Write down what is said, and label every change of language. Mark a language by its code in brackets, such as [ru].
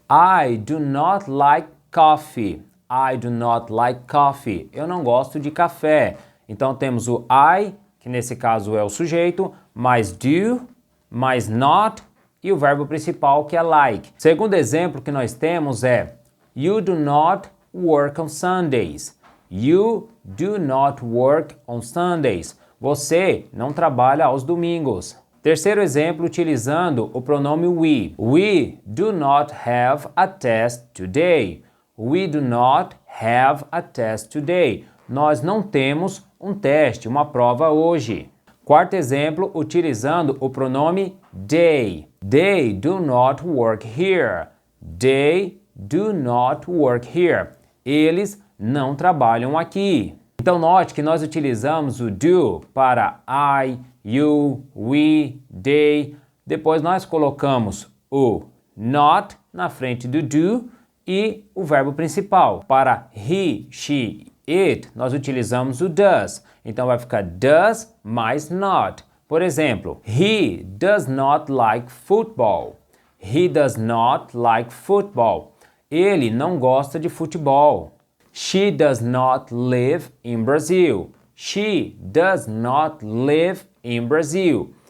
[en] I do not like coffee. I do not like coffee. [pt] Eu não gosto de café. Então temos o I, que nesse caso é o sujeito, mais do, mais not e o verbo principal que é like. Segundo exemplo que nós temos é [en] you do not work on Sundays. You do not work on Sundays. [pt] Você não trabalha aos domingos. Terceiro exemplo, utilizando o pronome we. [en] We do not have a test today. We do not have a test today. [pt] Nós não temos um teste, uma prova hoje. Quarto exemplo, utilizando o pronome they. [en] They do not work here. They do not work here. [pt] Eles não trabalham aqui. Então note que nós utilizamos o do para I, you, we, they. Depois nós colocamos o not na frente do do e o verbo principal. Para he, she, it, nós utilizamos o does. Então vai ficar does mais not. Por exemplo, [en] he does not like football. He does not like football. [pt] Ele não gosta de futebol. [en] She does not live in Brazil. She does not live in Brazil.